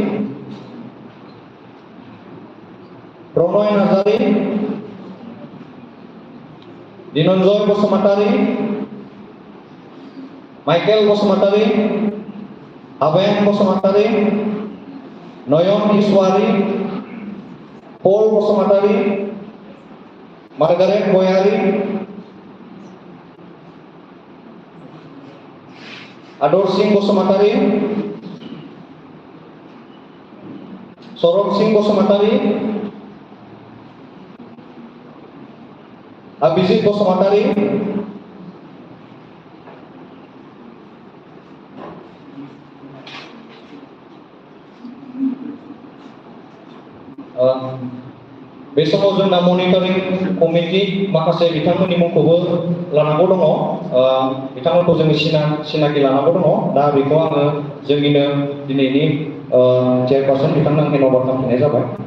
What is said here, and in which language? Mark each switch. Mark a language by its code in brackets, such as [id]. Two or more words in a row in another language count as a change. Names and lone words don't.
[brx] Pronoy Nazari, Dinonjoy Bosumatari, Michael Bosumatari, Aben Bosumatari, Noyon Iswari, Paul Bosumatari, Margaret Boyari, Ador Singh Bosumatari, Sorok Singh Bosumatari, Abhijit Bosumatari, बे समाव जोंना [en] monitoring committee [brx] माखासे बिथांमोननि मुंखौबो लानांगौ दङ बिथांमोनखौ जोङो सिनाखि लानांगौ दङ दा बेखौ आङो जोंनिनो दिनैनि चेयारपारसन बिथांनो आं हेन्ड अभार खालामफिननाय जाबाय